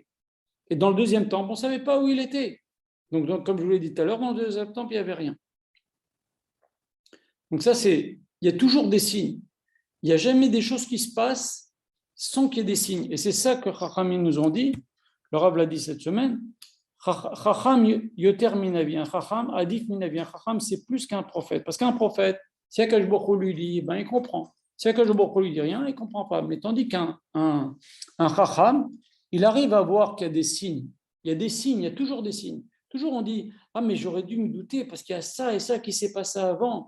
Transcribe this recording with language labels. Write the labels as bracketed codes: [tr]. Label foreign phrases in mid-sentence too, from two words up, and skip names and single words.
[fr] Et dans le deuxième temple, on ne savait pas où il était. Donc, comme je vous l'ai dit tout à l'heure, dans le deuxième temple, il n'y avait rien. Donc ça, il y a toujours des signes. Il n'y a jamais des choses qui se passent sans qu'il y ait des signes. Et c'est ça que Chachamim nous ont dit. Le Rav l'a dit cette semaine. [he] חכם יותר מנביא. Un חכם עדיף מנביא. [fr] Un Chacham, c'est plus qu'un prophète. Parce qu'un prophète, si [he] הקדוש ברוך הוא [fr] lui dit, ben, il comprend. Si [he] הקדוש ברוך הוא [fr] lui dit rien, il ne comprend pas. Mais tandis qu'un Chacham, il arrive à voir qu'il y a des signes. Il y a des signes, il y a toujours des signes. Toujours on dit, ah mais j'aurais dû me douter parce qu'il y a ça et ça qui s'est passé avant.